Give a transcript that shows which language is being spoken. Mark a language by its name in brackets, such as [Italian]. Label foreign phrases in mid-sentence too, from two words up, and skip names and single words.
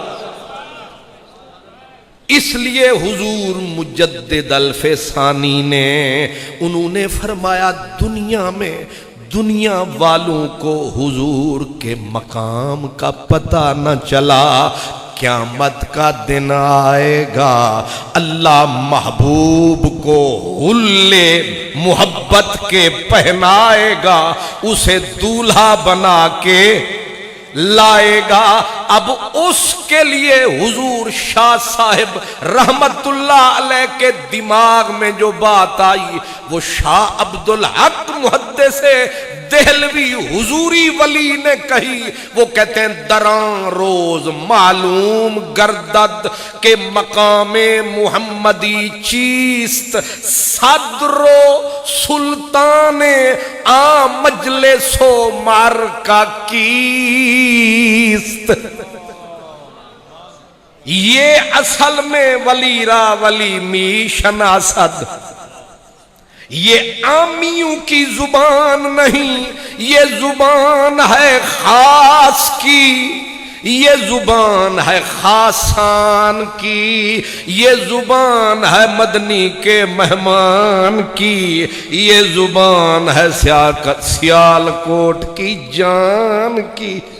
[Urdu] اس لیے حضور مجدد الف ثانی نے، انہوں نے فرمایا دنیا والوں کو حضور کے مقام کا پتہ نہ چلا، قیامت کا دن آئے گا اللہ محبوب کو حلے محبت کے پہنائے گا، اسے دولہا بنا کے لائے گا۔ اب اس کے لیے حضور شاہ صاحب رحمت اللہ علیہ کے دماغ میں جو بات آئی، وہ شاہ عبدالحق محدث دہلوی حضوری ولی نے کہی۔ [Persian] وہ کہتے ہیں دراں روز معلوم گردد کہ مقام محمدی چیست، صدر و سلطان عام مجلس و مارکا کیست۔ [Urdu] یہ اصل میں [Persian] ولی را ولی می شناسد، [Urdu] یہ عامیوں کی زبان نہیں، یہ زبان ہے خاص کی، یہ زبان ہے خاصان کی، یہ زبان ہے مدنی کے مہمان کی، یہ زبان ہے سیال کوٹ کی جان کی۔